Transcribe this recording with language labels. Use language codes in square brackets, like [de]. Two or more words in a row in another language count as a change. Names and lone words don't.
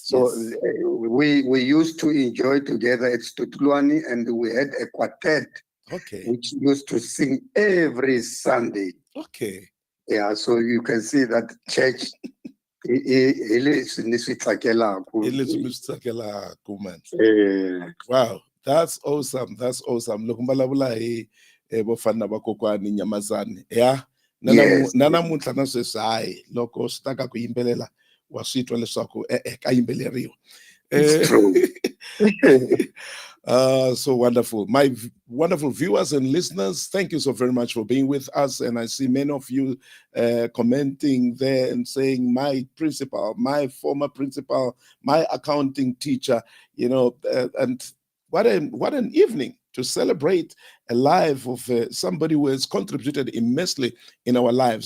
[en] So we used to enjoy together at Situtulwana, and we had a quartet which used to sing every Sunday. Okay. Yeah, so you can see that church. Wow, that's awesome. That's awesome. Look, [ts] mbalabula hi bofana ba kokwani Nyamazane. [en] Yeah. [ts] Nana mutla na sweswi hayi loko swi ta ka ku yimbelela wa swi twa leswaku ka yimbeleriwa. [en] It's true. So wonderful. My wonderful viewers and listeners, thank you so very much for being with us. And I see many of you commenting there and saying, my principal, my former principal, my accounting teacher, and what an evening to celebrate a life of somebody who has contributed immensely in our lives.